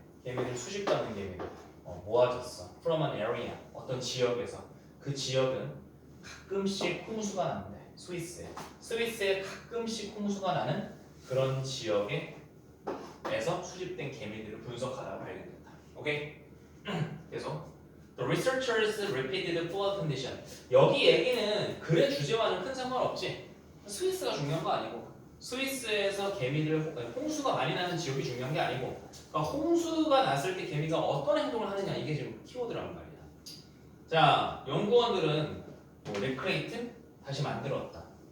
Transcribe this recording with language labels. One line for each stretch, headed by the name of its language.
Korean: 개미들 수집받는 개미들 모아졌어.
English: From an area
Korean: 어떤 지역에서 그 지역은 가끔씩 홍수가 난대. 스위스에 가끔씩 홍수가 나는 그런 지역에서 수집된 개미들을 분석하다가 발견됐다. 오케이? 계속
English: The researchers repeated flood condition.
Korean: 여기 얘기는 글의 주제와는 큰 상관없지. 스위스가 중요한 거 아니고 스위스에서 홍수가 많이 나는 지역이 중요한 게 아니고 그러니까 홍수가 났을 때 개미가 어떤 행동을 하느냐 이게 지금 키워드란 말이야. 자, 연구원들은 레크레이트 다시 만들었다.